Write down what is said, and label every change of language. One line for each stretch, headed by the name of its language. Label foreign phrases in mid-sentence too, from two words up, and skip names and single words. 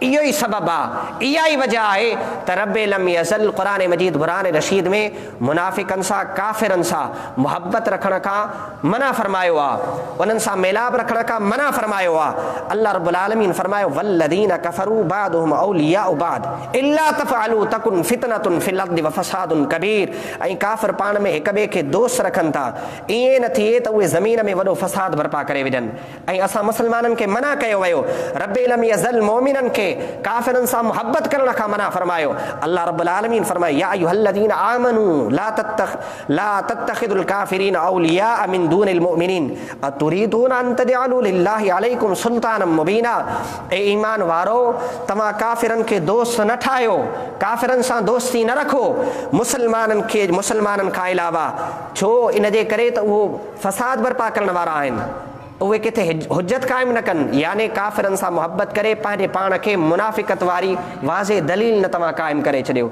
Sindhi: इहो ई सबबु आहे, इहा ई वजह आहे त रब्बे लम यज़ल क़ुरान मजीद क़ुरान रशीद में मुनाफ़िकनि सां काफ़िरनि सां मुहबत रखण खां मना फ़रमायो आहे, उन्हनि सां मेलाप रखण खां मना फ़रमायो आहे।
Arabic: الله رب العالمين فرمايو والذين كفروا بعضهم أولياء بعض إلا تفعلوه تكن فتنة في الأرض وفساد كبير.
Sindhi: ऐं काफ़िर पाण में हिक ॿिए खे दोस्त रखनि था, ईअं न थिए त उहे ज़मीन में वॾो फ़साद बर्पा करे विझनि। ऐं असां मुसलमाननि खे मना कयो वियो, रब्बे लम यज़ल मोमिननि खे काफ़िरनि सां मुहबत करण खां मना फ़रमायो।
Arabic: الله رب العالمين فرمائي يا أيها الذين آمنوا لا تتخذوا الكافرين أولياء من دون المؤمنين أتريدون أن تجعلوا لله عليكم سلطانا مبينا.
Sindhi: ए ईमान वारो, तव्हां काफ़िरनि खे दोस्त न ठाहियो, काफ़िरनि सां दोस्ती न रखो मुसलमाननि खां अलावा। छो? इन जे करे त उहो फ़साद बर्पा करण वारा आहिनि, उहे किथे हुज्जत क़ाइमु न कनि, यानी काफ़िरनि सां मुहबत करे पंहिंजे पाण खे मुनाफ़िकत वारी वाज़े दलील न तव्हां क़ाइमु करे छॾियो।